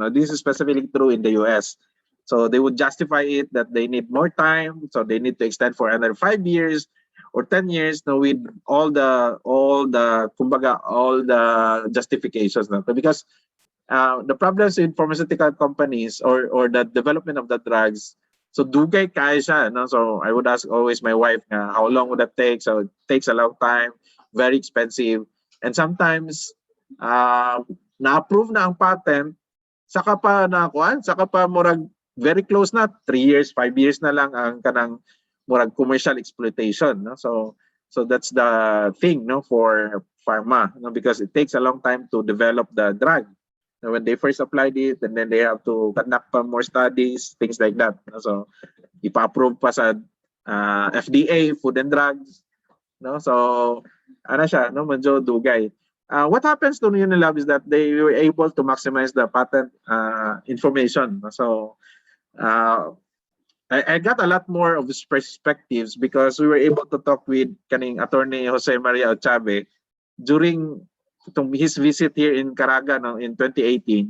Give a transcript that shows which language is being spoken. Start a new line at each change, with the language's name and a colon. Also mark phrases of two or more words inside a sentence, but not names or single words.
English: Now, this is specifically true in the US. So they would justify it that they need more time, so they need to extend for another 5 years or 10 years. Now, with all the justifications. No? Because the problems in pharmaceutical companies or the development of the drugs, so
Cebuano: dugay kaya siya,
English: no? So I would ask always my wife, how long would that take? So it takes a long time, very expensive. And sometimes,
Cebuano: na-approve na ang patent, saka pa murag
English: very close
Cebuano: na, 3 years, 5 years na lang ang kanang murag
English: commercial exploitation.
Cebuano: No?
English: So that's the thing, no, for pharma, no? Because it takes a long time to develop the drug. And when they first applied it, and then they have to conduct more studies, things like that. No?
Cebuano: So ipa-approve pa sa FDA, Food and Drugs. No? So ano siya, no, medyo dugay.
English: What happens to Unilab is that they were able to maximize the patent information. So I got a lot more of his perspectives because we were able to talk with kaning attorney Jose Maria Ochave during his visit here in Caraga, no, in 2018.